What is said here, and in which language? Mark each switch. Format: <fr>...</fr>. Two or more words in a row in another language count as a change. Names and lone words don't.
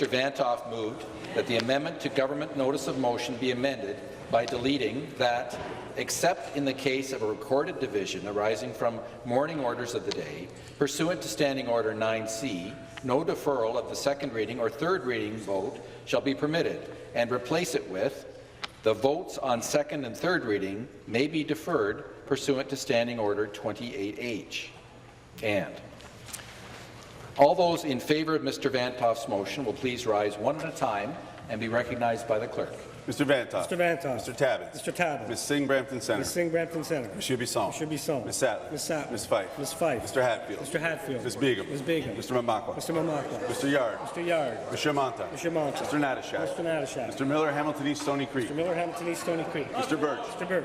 <en>Vantoff moved that the amendment to government notice of motion be amended by deleting that, except in the case of a recorded division arising from morning orders of the day, pursuant to Standing Order 9C, no deferral of the second reading or third reading vote shall be permitted, and replace it with, the votes on second and third reading may be deferred pursuant to Standing Order 28H. And all those in favour of Mr. Vantoff's motion will please rise one at a time and be recognized by the clerk. Mr. Vantoff. Mr. Vantoff. Mr. Tabbett. Mr. Tabbett. Ms. Singh Brampton Centre. Ms. Singh Brampton Centre. Monsieur Bisson. Monsieur Bisson. Ms. Sattler. Ms. Sattler. Ms. Fife. Ms. Fife. Mr. Hatfield. Mr. Hatfield. Ms. Begum. Ms. Begum. Mr. Mamakwa. Mr. Mamakwa. Mr. Yard. Mr. Yard. Mr. Monta. Mr. Monta. Mr. Natashak. Mr. Natashak. Mr. Miller, Hamilton East, Stony Creek. Mr. Miller, Hamilton East, Stony Creek. Mr. Birch. Mr. Birch.</en>